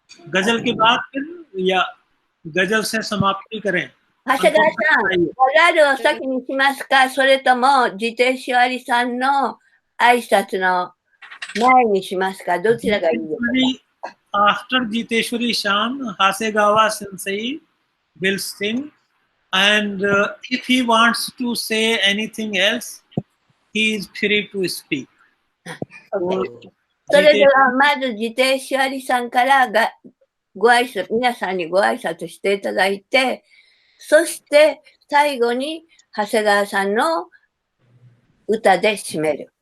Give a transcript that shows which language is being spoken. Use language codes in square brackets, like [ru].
[hi] गजल के बाद फिर या गजल से समाप्ति करें। [ja] 長谷川さん、ガザルを先にしますか、それともジテシュアリさんの挨拶の前にしますか、どちらがいいですか。 [en] After Jiteshwari Shan, Hasegawa Sensei will sing and if he wants to say anything else, he is free to speak. OK。 [ja] それでは、まず、自邸しありさんからご挨拶、皆さんにご挨拶していただいて、そして最後に長谷川さんの歌で締める。